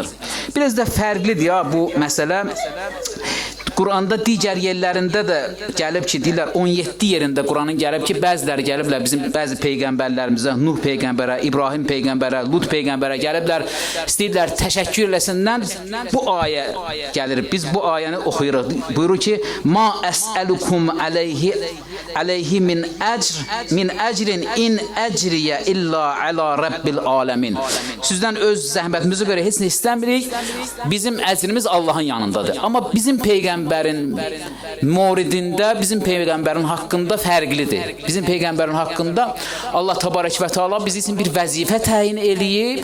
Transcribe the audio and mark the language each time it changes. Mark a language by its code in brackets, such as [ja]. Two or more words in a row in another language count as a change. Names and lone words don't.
[az] Biraz da fərqlidir ya bu məsələ. Quranda digər yerlərində də gəlib ki, deyirlər 17 yerində Quranın gəlib ki, bəziləri gəliblər bizim bəzi peyğəmbərlərimizə, Nuh peyğəmbərə, İbrahim peyğəmbərə, Lut peyğəmbərə gəliblər, istəyirlər təşəkkür eləsinlər. Bu ayə gəlir. Biz bu ayəni oxuyuruq. Buyurur ki, [ar] "ما أسألكم عليه من أجر إن أجري إلا على رب العالمين." [az] Sizdən öz zəhmətimizə görə heç nə istəmirik. Bizim əcrimiz Allahın yanındadır. Amma bizim peyğəmbər moridində bizim peyğəmbərin haqqında fərqlidir. Bizim peyğəmbərin haqqında Allah [ar] تبارك وتعالى [az] bizim üçün bir vəzifə təyin eləyib.